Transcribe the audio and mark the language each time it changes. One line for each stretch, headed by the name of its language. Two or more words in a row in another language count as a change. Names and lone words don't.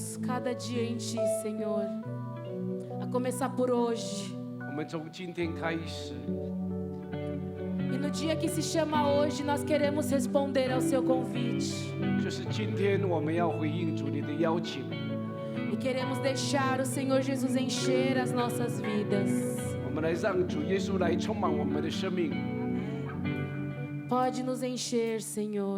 Portuguese: cada dia em Ti, Senhor. A começar por hoje.
Chinese: 我们从今天开始，
Portuguese: E no dia que se chama hoje, nós queremos responder ao Seu convite.
Chinese: 就是今天我们要回应主你的邀请，
Portuguese: E queremos deixar o Senhor Jesus encher as nossas vidas.
Chinese: 我们来让主耶稣来充满我们的生命。
Portuguese: Pode nos encher, Senhor.